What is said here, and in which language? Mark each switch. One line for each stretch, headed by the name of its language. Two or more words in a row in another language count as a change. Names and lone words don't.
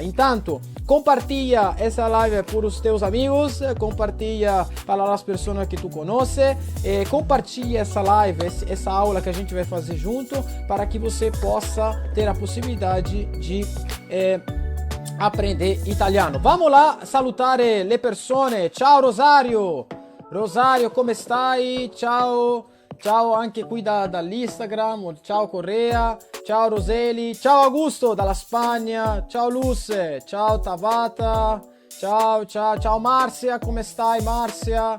Portuguese: Entanto, compartilha essa live por os teus amigos, compartilha para as pessoas que tu conhece, compartilha essa live, essa aula que a gente vai fazer junto, para que você possa ter a possibilidade de aprender italiano. Vamos lá
Italian: salutare le persone. Ciao Rosario! Rosario, come stai? Ciao! Ciao anche qui dall'Instagram, ciao Correa, ciao Roseli, ciao Augusto dalla Spagna, ciao Luce, ciao Tabata, ciao Marcia, come stai Marcia?